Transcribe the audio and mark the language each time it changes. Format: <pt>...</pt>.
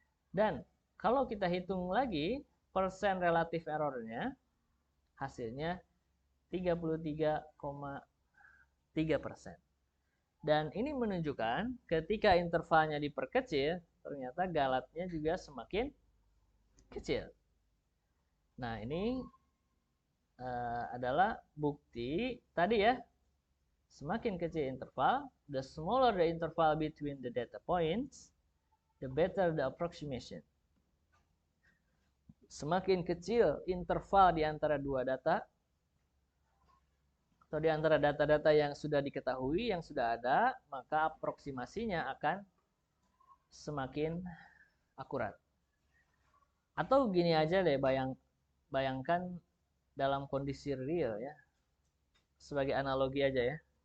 <id>Dan kalau kita hitung lagi persen relatif errornya, hasilnya 33,3%. Dan ini menunjukkan ketika intervalnya diperkecil, ternyata galatnya juga semakin kecil. Nah, ini adalah bukti tadi ya. Semakin kecil interval,</id> <en>the smaller the interval between the data points, the better the approximation.</en> <id>Semakin kecil interval di antara dua data, atau di antara data-data yang sudah diketahui, yang sudah ada, maka aproksimasinya akan semakin akurat. Atau gini aja deh, bayangkan dalam kondisi real ya, sebagai analogi aja ya.</id>